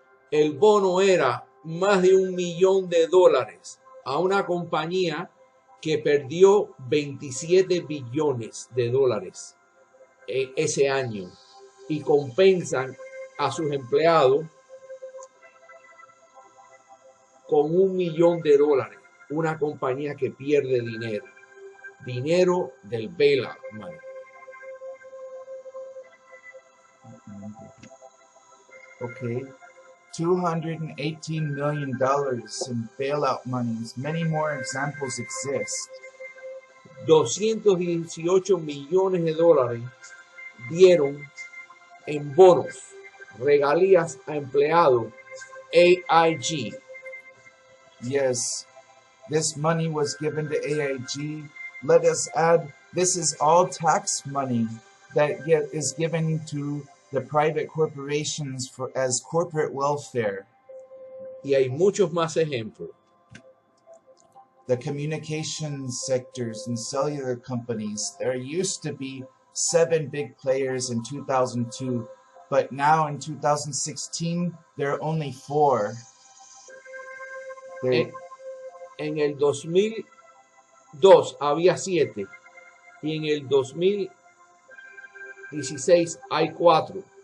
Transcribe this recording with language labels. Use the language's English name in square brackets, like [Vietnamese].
[Spanish] El bono era más de $1 millón a una compañía que perdió 27 billones de dólares ese año y compensan a sus empleados con $1 millón. Una compañía que pierde dinero del bailout money. [English] Okay, $218 million in bailout monies. Many more examples exist. [Spanish] 218 millones de dólares dieron en bonos, regalías a empleados, AIG. [English] Yes, this money was given to AIG. Let us add, this is all tax money that is given to the private corporations as corporate welfare. [Spanish] Y hay muchos más ejemplos. [English] The communications sectors and cellular companies, there used to be 7 big players in 2002, but now in 2016, there are only 4. [Spanish] En el 2002 había 7 y en el 2016 hay 4.